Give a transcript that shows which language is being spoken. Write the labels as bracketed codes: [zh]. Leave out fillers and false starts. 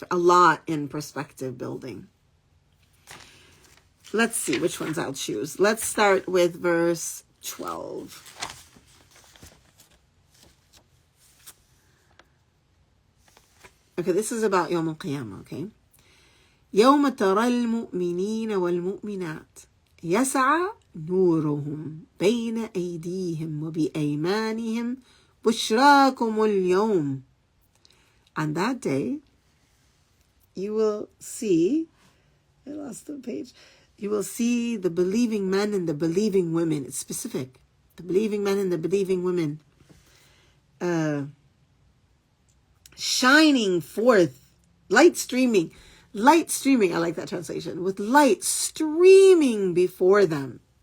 [en] A lot in perspective building. Let's see which ones I'll choose. Let's start with verse 12. Okay, this is about Yawm al-Qiyamah, okay? [ar] يوم ترى المؤمنين والمؤمنات يسعى نورهم بين أيديهم وبأيمانهم بشراكم اليوم. [en] On that day, you will see, I lost the page, you will see the believing men and the believing women. It's specific. The believing men and the believing women shining forth, light streaming, I like that translation, with light streaming before them.